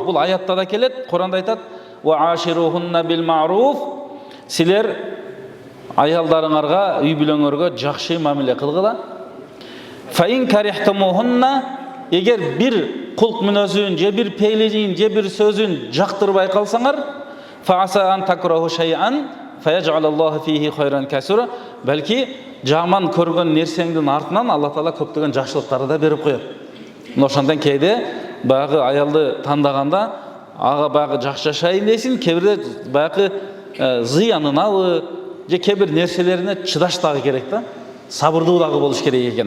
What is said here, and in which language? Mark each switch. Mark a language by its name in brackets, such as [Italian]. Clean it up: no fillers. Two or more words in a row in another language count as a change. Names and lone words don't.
[Kyrgyz] Бул аятта да келет, Куранда айтат, [Arabic] وعاشروهن بالمعروف. [Kyrgyz] Силер аялдарыңарга, үй бүлөңөргө жакшы мамиле кылгыла. [Arabic] فإن كرهتموهن, [Kyrgyz] эгер бир кулк мүнөзүн, же бир пейлигин, же бир сөзүн жактырбай калсаңар, [Arabic] فعسى أن تكرهوا شيئا فيجعل الله فيه خيرا كثيرا. [Kyrgyz] Балки жаман көргөн нерсеңдин артынан Алла Таала көптөгөн жакшылыктарды да берип коет. Ошондон кээде баягы аялды тандаганда, ага баягы жакшы жашайын дейсиң, кээбирде баягы зыянынабы, же кээ-бир нерселерине чыдаш дагы керек да, сабырдуу дагы болуш керек экен.